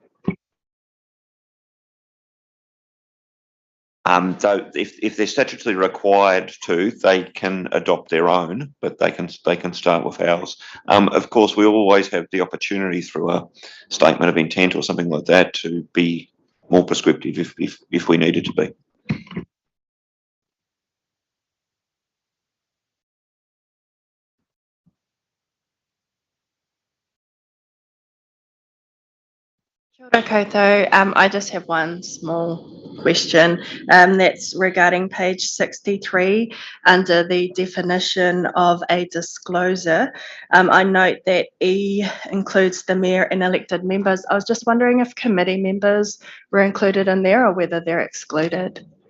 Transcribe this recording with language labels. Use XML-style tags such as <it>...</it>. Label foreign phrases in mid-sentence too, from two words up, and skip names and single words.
<en>So if they're statutorily required to, they can adopt their own, but they can start with ours. Of course, we always have the opportunity through a statement of intent or something like that to be more prescriptive if we needed to be.</en> <mi>Kia ora koutou.</mi> <en>I just have one small question that's regarding page 63 under the definition of a disclosure. I note that E includes the mayor and elected members. I was just wondering if committee members were included in there or whether they're excluded.</en>